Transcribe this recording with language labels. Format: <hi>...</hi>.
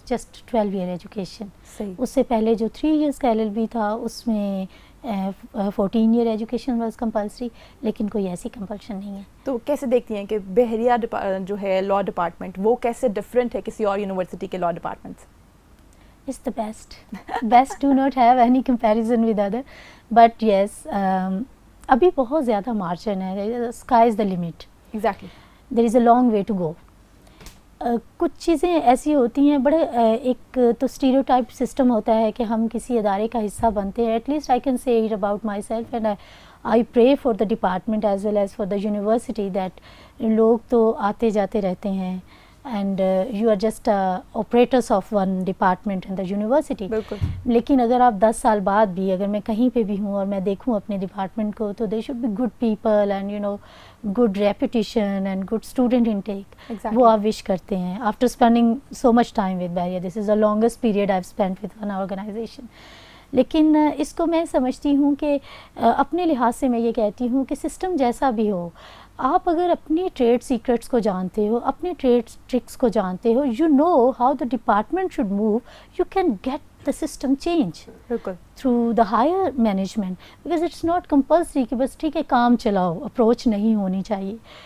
<en>Just 12 year education.</en> <ur>صحیح. اس سے پہلے جو 3 ایئرس کا LLB تھا اس میں 14 ایئر ایجوکیشن</ur> <en>was compulsory,</en> <ur>لیکن کوئی ایسی کمپلشن نہیں ہے. تو کیسے دیکھتی ہیں کہ بحریہ جو ہے لا ڈپارٹمنٹ وہ کیسے ڈفرینٹ ہے کسی اور یونیورسٹی کے لا ڈپارٹمنٹ سے؟</ur> <en>It's the best do not have any comparison with other, but yes,</en> <ur>ابھی بہت زیادہ مارجن ہے.</ur> <en>Sky is the limit. Exactly. There is a long way to go.</en> <ur>کچھ چیزیں ایسی ہوتی ہیں, بڑے ایک تو اسٹیریوٹائپ سسٹم ہوتا ہے کہ ہم کسی ادارے کا حصہ بنتے ہیں.</ur> <en>at least I can say it about myself, and I pray for the department as well as for the university that</en> <ur>لوگ تو آتے جاتے رہتے ہیں,</ur> <en>And you are just operators of one department in the university.</en> <ur>لیکن اگر آپ 10 سال بعد بھی اگر میں کہیں پہ بھی ہوں اور میں دیکھوں اپنے ڈپارٹمنٹ کو, تو</ur> <en>They should be good people and good reputation and good student intake. Exactly.</en> <ur>وہ آپ وش کرتے ہیں</ur> <en>after spending so much time with Bahriya. This is the longest period I've spent with one organization.</en> <ur>لیکن اس کو میں سمجھتی ہوں کہ اپنے لحاظ سے میں یہ کہتی ہوں کہ سسٹم جیسا بھی ہو, آپ اگر اپنی ٹریڈ سیکرٹس کو جانتے ہو, اپنے ٹریڈ ٹرکس کو جانتے ہو,</ur> <en>you know how the department should move, you can get the system change through the higher management, because it's not compulsory</en> <ur>کہ بس ٹھیک ہے کام چلاؤ, اپروچ نہیں ہونی چاہیے.</ur>